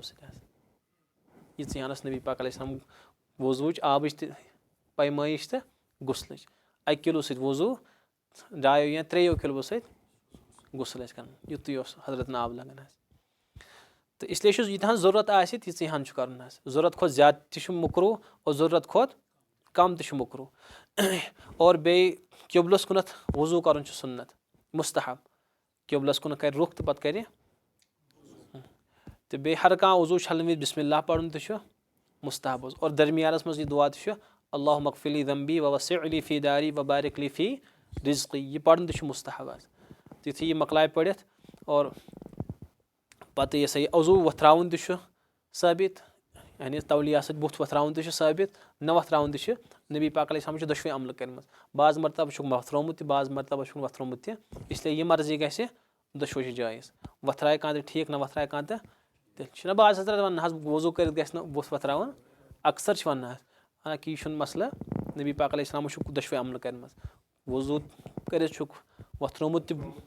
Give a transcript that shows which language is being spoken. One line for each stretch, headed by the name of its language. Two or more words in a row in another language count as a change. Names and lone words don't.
Kashmiri: سۭتۍ حظ یِژٕے ہَن ٲس نبی پاک
Arabic: علیہ السلام
Kashmiri: وضوٗوٕچ آبٕچ تہِ پیمٲیش تہٕ غسلٕچ 1 کِلوٗ سۭتۍ وضوٗ 2 یا 3 کِلوٗ سۭتۍ غسل ٲسۍ کَران یُتُے اوس حضرتن آب لگان حظ تہٕ اِسلیے چھُس ییٖتہَن ضوٚرَتھ آسہِ تیٖژٕے ہَن چھُ کَرُن حظ ضوٚرَتھ کھۄتہٕ زیادٕ تہِ چھُ مُکروٗ اور ضوٚرَتھ کھۄتہٕ کَم تہِ چھُ مُکروٗ اور بیٚیہِ قبلَس کُنَتھ وضوٗ کَرُن چھُ سُنت مُستحب قبلَس کُنَتھ کَرِ رُخ تہٕ پَتہٕ کَرِ تہٕ بیٚیہِ ہر کانٛہہ وضوٗ چھَلنہٕ وِزِ
Arabic: بِسمِ اللہ
Kashmiri: پَرُن تہِ چھُ مُستحب حظ اور درمیانَس منٛز یہِ دُعا تہِ چھُ
Arabic: اللہُمہ اغفر لی ذنبی ووسع لی فی داری وبارک لی فی
Kashmiri: رزقی یہِ پَرُن تہِ چھُ مُستحب حظ یُتھُے یہِ مۄکلایہِ پٔرِتھ اور پَتہٕ یہِ سا یہِ عضوٗ وۄتھراوُن تہِ چھُ ثٲبِت یعنی تولیہ سۭتۍ بُتھ وۄتھراوُن تہِ چھُ ثٲبِت نہ وۄتھراوُن تہِ چھُ نبی پاک
Arabic: علیہ السلامَن
Kashmiri: چھِ دۄشوَے عملہٕ کٔرمٕژ بعض مرتبہٕ چھُکھ وۄتھرومُت تہِ بعض مرتبہٕ چھُکھ وۄتھرومُت تہِ اِسلیے یہِ مرضی گژھِ دۄشوَے چھِ جٲیِز وۄتھرایہِ کانٛہہ تہِ ٹھیٖک نہ وۄتھرایہِ کانٛہہ تہٕ تیٚلہِ چھُنہ بعض حضرت وَنان حظ وضوٗ کٔرِتھ گژھِ نہٕ بُتھ وۄتھراوُن اکثر چھِ وَنان حظ حالانکہِ یہِ چھُنہٕ مَسلہٕ نبی پاک
Arabic: علیہ السلامَن
Kashmiri: چھُکھ دۄشوَے عملہٕ کَرِمَژ وضوٗ کٔرِتھ چھُکھ وۄتھرومُت تہِ